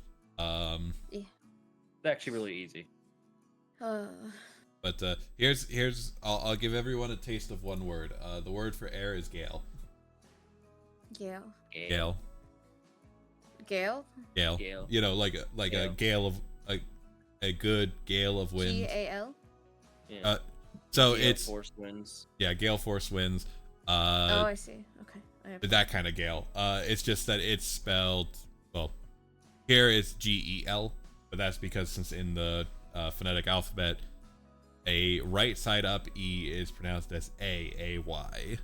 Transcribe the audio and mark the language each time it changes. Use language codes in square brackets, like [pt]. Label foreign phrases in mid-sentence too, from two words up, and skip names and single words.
[en] Yeah. It's actually really easy. But here's I'll give everyone a taste of one word. The word for air is gale. Gale. Gale. Gale? Gale. Gale. You know, like a Gale. gale of a good gale of wind. G-A-L? Yeah. So Gale it's force winds. yeah, gale force winds. Oh, I see. Okay. That kind of gale. It's just that it's spelled, well, here it's G-E-L, but that's because since in the phonetic alphabet, a right side up E is pronounced as A-A-Y.